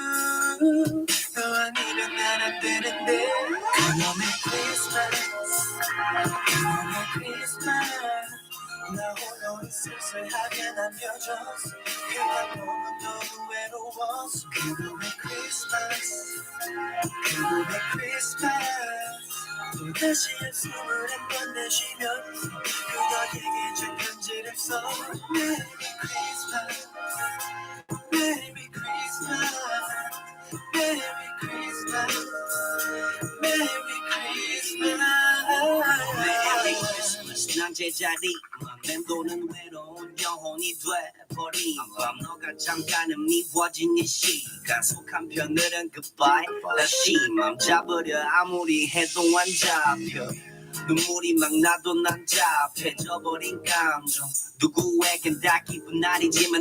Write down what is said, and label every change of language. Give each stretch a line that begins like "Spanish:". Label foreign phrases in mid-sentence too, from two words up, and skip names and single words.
Korean: 너 아니면 난 안 되는데 그놈의 크리스마스 그놈의 크리스마스 나 홀로 쓸쓸하게 남겨졌어 그냥 너무 너무 외로웠어 그놈의 크리스마스 그놈의 크리스마스 또다시 한숨을 한번 내쉬면서 그녀에게 준 편지를 써
English: Merry Christmas Merry Christmas Merry Christmas Merry Christmas Merry Christmas
Korean: 난 제자리 맴도는 외로운 영혼이 돼버린 밤 너가 잠깐은 미워진 이 시간 속 한편으로는 goodbye 다시 맘 잡으려 아무리 해도 안 잡혀 눈물이 막 나도 난 잡혀져버린 감정 누구에겐 다 기분 아니지만